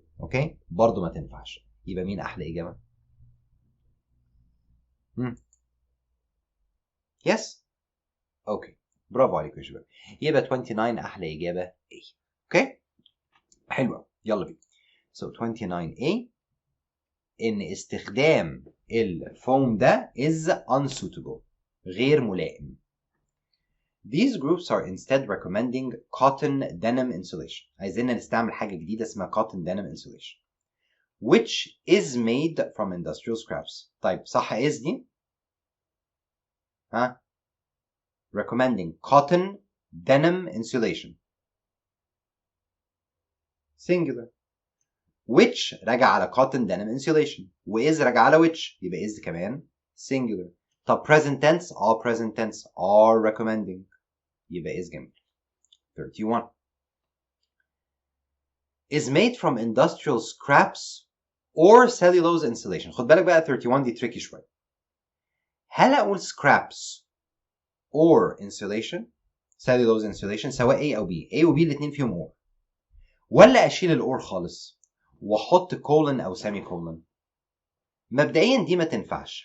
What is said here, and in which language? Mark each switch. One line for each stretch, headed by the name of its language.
Arabic: اوكي؟ برضه ما تنفعش. يبقى مين احلى اجابه؟ يس؟ اوكي، برافو عليكم يا شباب. يبقى 29 احلى اجابه A. اوكي؟ حلوه، يلا بينا. So 29A ان استخدام الفوم ده is unsuitable، غير ملائم.
English: These groups are instead recommending cotton denim insulation.
Arabic: عايزين نستعمل حاجة جديدة اسمها
English: cotton denim insulation which is made from industrial scraps.
Arabic: طيب صح is دي؟ recommending cotton denim insulation singular which راجع على cotton denim insulation و is راجع على which يبقى is كمان singular.
English: طب present tense present tense are recommending
Arabic: يبقى is جميل.
English: 31 is made from industrial scraps or cellulose insulation.
Arabic: خد بالك بقى 31 دي tricky شوية. هل أقول scraps or insulation cellulose insulation سواء A أو B، A و B الاتنين فيهم or، ولا أشيل الأور خالص وأحط colon أو semi colon؟ مبدئيا دي ما تنفعش.